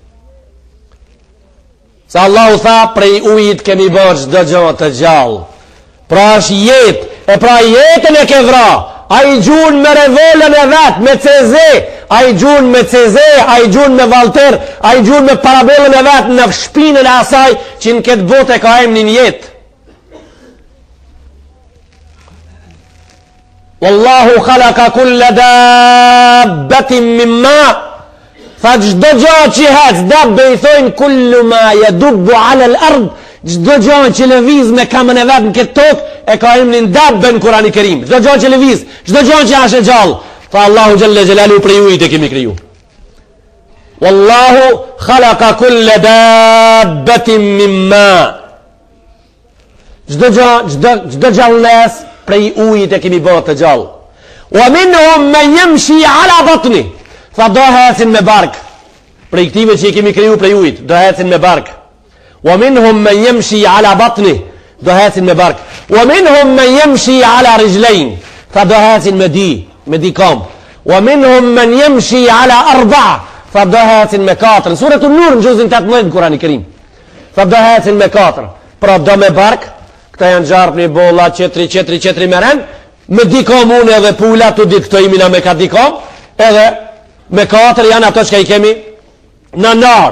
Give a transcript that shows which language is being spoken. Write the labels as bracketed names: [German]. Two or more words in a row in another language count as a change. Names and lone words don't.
[Albanian] Se Allahu tha prej ujit kemi bërë çdo gjë të gjallë. Pra është jetë, e pra jetën e ke vra. Ai gjun me revolën e vet, me CZ, ai gjun me CZ, ai gjun me Valter, ai gjun me parabellën e vet në shpinën e asaj që në këtë botë ka emrin jetë. [Arabic] والله خلق كل دابة من ماء. [Albanian] Fa çdo gjë që hec, dabbe I thojnë [Arabic] كل ما يدب على الأرض, [Albanian] çdo gjë që lëviz me kamën e vet në këtë tokë e ka emrin dabbe në Kur'anin e Kerim. Çdo gjë që lëviz, çdo gjë që është e gjallë, fa Allahu [Arabic] جل جلاله [Albanian] prej ujit e kemi kriju. [Arabic] والله خلق كل دابة من ماء. [Albanian] Çdo gjallës prej ujit e kemi bërë të gjallë. [Arabic] ومنهم من يمشي على بطنه. [Albanian] Tha do hecin me bark. Prej këtive që I kemi kriju prej ujit, do hecin me bark. [Arabic] ومنهم من يمشي على بطنه, [Albanian] do hecin me bark. [Arabic] ومنهم من يمشي على رجلين, [Albanian] tha do hecin me di kom. [Arabic] ومنهم من يمشي على أربع, [Albanian] tha do hecin me 4. Suratu Nur në juzin 18 në Kur'anin e Kerim. Tha do hecin me 4. Pra do me bark, këta janë gjarp një bolla, qetri meren, me di kom unë edhe pula, tu dit këto imina me ka di kom, edhe me 4 janë ato që I kemi në nar.